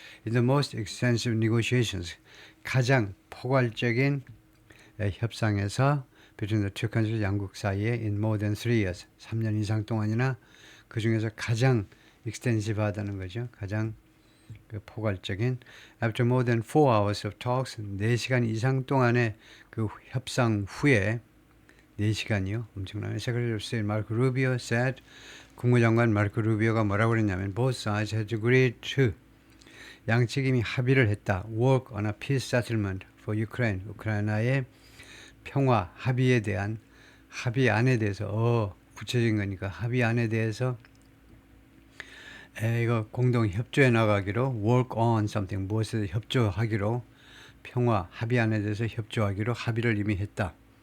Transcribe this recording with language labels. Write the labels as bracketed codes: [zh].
[en] In the most extensive negotiations, [ko] 가장 포괄적인 협상에서 [en] between the two countries, [ko] 양국 사이에 [en] in more than 3 years, [ko] 3년 이상 동안이나 그 중에서 가장 extensive하다는 거죠. 가장 포괄적인. [en] After more than 4 hours of talks, [ko] 4시간 이상 동안의 그 협상 후에, 4시간이요. 엄청나요. [en] Secretary of State Marco Rubio said, [ko] 국무장관 마르코 루비오가 뭐라고 그랬냐면 [en] both sides had agreed to [ko] 양측이 이미 합의를 했다. [en] Work on a peace settlement for Ukraine. [ko] 우크라이나의 평화 합의에 대한 합의안에 대해서 구체적인 거니까 합의안에 대해서 이거 공동 협조해 나가기로 [en] work on something [ko] 무엇에 협조하기로 평화 합의안에 대해서 협조하기로 합의를 이미 했다.